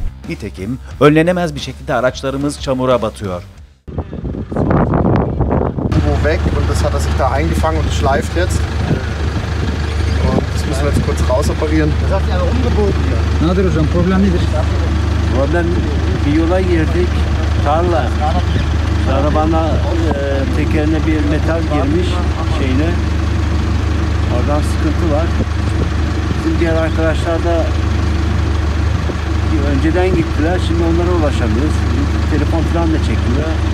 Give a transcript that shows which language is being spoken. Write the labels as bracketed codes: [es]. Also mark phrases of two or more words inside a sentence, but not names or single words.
[tr] Nitekim önlenemez bir şekilde araçlarımız çamura batıyor. [de] Weg und das hat er sich da eingefangen und schleift jetzt. Und das müssen wir jetzt kurz rausoperieren. [tr] Nadir hocam, problem nedir? Oradan bir yola girdik, tarla. Arabana tekerine bir metal girmiş şeyine. Oradan sıkıntı var. Bizim diğer arkadaşlar da önceden gittiler, şimdi onlara ulaşamıyoruz. Telefon falan da çekmiyor.